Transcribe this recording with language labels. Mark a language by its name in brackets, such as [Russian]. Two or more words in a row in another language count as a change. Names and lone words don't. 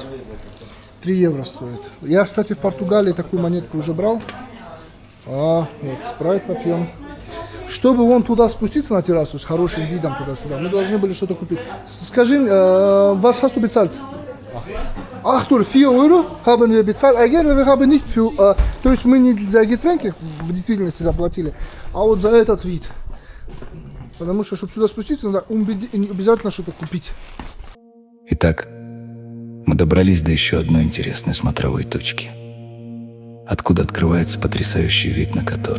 [Russian] 3 евро стоит. Я, кстати, в Португалии такую монетку уже брал. Вот, спрайт попьем. Чтобы вон туда спуститься на террасу с хорошим видом туда-сюда, мы должны были что-то купить. Скажи, [German] was hast du bezahlt? 8 Euro haben wir bezahlt. Eigentlich wir haben nicht für, [Russian] то есть мы не за Getränke в действительности заплатили, а вот за этот вид. Потому что, чтобы сюда спуститься, надо обязательно что-то купить. Итак, мы добрались до еще одной интересной смотровой точки, откуда открывается потрясающий вид на Котор.